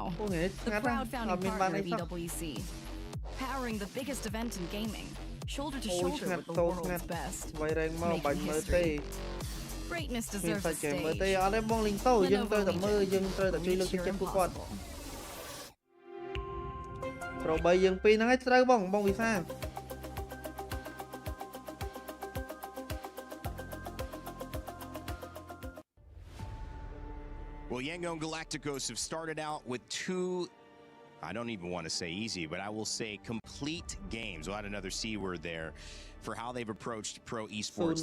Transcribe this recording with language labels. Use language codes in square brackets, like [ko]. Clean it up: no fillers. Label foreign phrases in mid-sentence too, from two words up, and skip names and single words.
[en] The proud founding partner of EWC, powering the biggest event in gaming, shoulder to shoulder with the world's best, making history. Greatness deserves a stage. [km] Pro 3 យើង 2 ហ្នឹងឯងត្រូវបងវិសា [en] Well, Yangon Galacticos have started out with 2, I don't even want to say easy, but I will say complete games. We'll add another C word there for how they've approached pro esports.